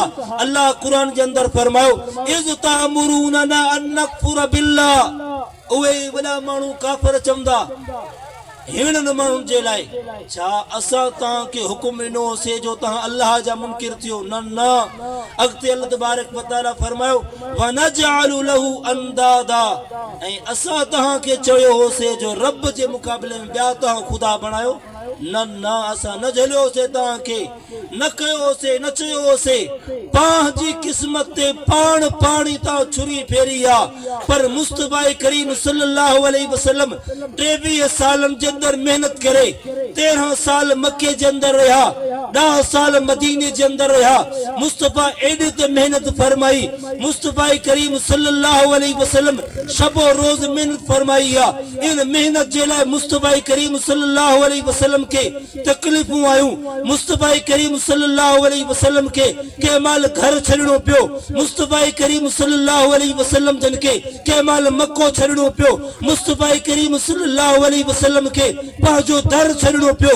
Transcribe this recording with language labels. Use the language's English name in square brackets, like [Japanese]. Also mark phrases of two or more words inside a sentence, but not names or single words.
[Sindhi] अल्लाह कुरान जे अंदर फरमायो [Arabic] إذ تأمروننا أن نكفر بالله, [Sindhi] उहे वॾा माण्हू काफ़िर चवंदा हिननि माण्हुनि जे लाइ छा असां तव्हांखे हुकुम ॾिनोसीं जो तव्हां अल्लाह जा मुनकिर थियो। न न, अॻिते [Arabic] الله تبارك وتعالى [Sindhi] फरमायो [Arabic] ونجعل له أندادا, [Sindhi] ऐं असां तव्हांखे चयो होसीं जो रब जे मुक़ाबले में ॿिया तव्हां ख़ुदा बणायो। न न, असां न झलियोसीं तव्हांखे, न कयोसीं, न चयोसीं। पंहिंजी क़िस्मत ते पाण पाणी तां छुरी फेरी आहे। पर मुस्तफ़ा करीम [Arabic] صلى الله عليه وسلم [Sindhi] 23 सालनि जे अंदर मेहनत करे 13 साल मक्के जे अंदर रहा, 10 साल मदीने जे अंदर रहा। मुस्तफ़ा एॾी त मेहनत फरमाई, मुस्तफ़ा करीम [Arabic] صلى الله عليه وسلم [Persian] شب و روز [Sindhi] मेहनत फरमाई आहे। इन मेहनत जे लाइ मुस्तफ़ा करीम [Arabic] صلى الله عليه وسلم [Sindhi] के तकलीफ़ूं आयूं। मुस्तफ़ा करीम [Arabic] صلى الله عليه وسلم [Sindhi] के कंहिं महिल घर छॾिणो पियो, मुस्तफ़ा करीम [Arabic] صلى الله عليه وسلم [Sindhi] जन के कंहिं महिल मक्को छॾिणो पियो, मुस्तफ़ा करीम [Arabic] صلى الله عليه وسلم [Sindhi] के पंहिंजो दर छॾिणो पियो।